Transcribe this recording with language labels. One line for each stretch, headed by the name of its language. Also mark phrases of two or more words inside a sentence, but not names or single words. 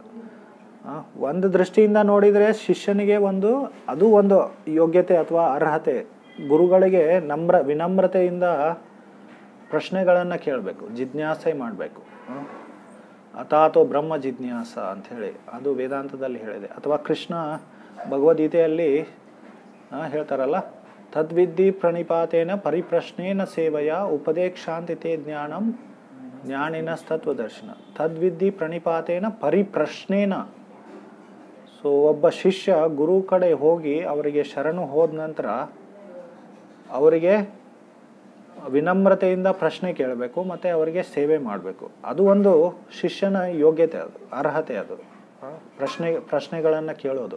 Kannada: ಒಂದು ದೃಷ್ಟಿಯಿಂದ ನೋಡಿದರೆ ಶಿಷ್ಯನಿಗೆ ಅದು ಒಂದು ಯೋಗ್ಯತೆ ಅಥವಾ ಅರ್ಹತೆ. ಗುರುಗಳಿಗೆ ವಿನಮ್ರತೆಯಿಂದ ಪ್ರಶ್ನೆಗಳನ್ನು ಕೇಳಬೇಕು, ಜಿಜ್ಞಾಸೆ ಮಾಡಬೇಕು.
Sanskrit: ಅಥಾತೋ ಬ್ರಹ್ಮ ಜಿಜ್ಞಾಸ
Kannada: ಅಂಥೇಳಿ ಅದು ವೇದಾಂತದಲ್ಲಿ ಹೇಳಿದೆ. ಅಥವಾ ಕೃಷ್ಣ ಭಗವದ್ಗೀತೆಯಲ್ಲಿ ಹೇಳ್ತಾರಲ್ಲ,
Sanskrit: ತದ್ವಿದ್ಧಿ ಪ್ರಣಿಪಾತೇನ ಪರಿಪ್ರಶ್ನೇನ ಸೇವೆಯ ಉಪದೇಕ್ಷಾಂತಿತೆ ಜ್ಞಾನಂ ಜ್ಞಾನಿನಸ್ತತ್ವದರ್ಶನ. ತದ್ವಿದ್ಧಿ ಪ್ರಣಿಪಾತೇನ ಪರಿಪ್ರಶ್ನೇನ.
Kannada: ಸೊ ಒಬ್ಬ ಶಿಷ್ಯ ಗುರು ಕಡೆ ಹೋಗಿ ಅವರಿಗೆ ಶರಣು ಹೋದ ನಂತರ ಅವರಿಗೆ ವಿನಮ್ರತೆಯಿಂದ ಪ್ರಶ್ನೆ ಕೇಳಬೇಕು ಮತ್ತು ಅವರಿಗೆ ಸೇವೆ ಮಾಡಬೇಕು. ಅದು ಒಂದು ಶಿಷ್ಯನ ಯೋಗ್ಯತೆ, ಅದು ಅರ್ಹತೆ. ಅದು ಪ್ರಶ್ನೆಗಳನ್ನು ಕೇಳೋದು.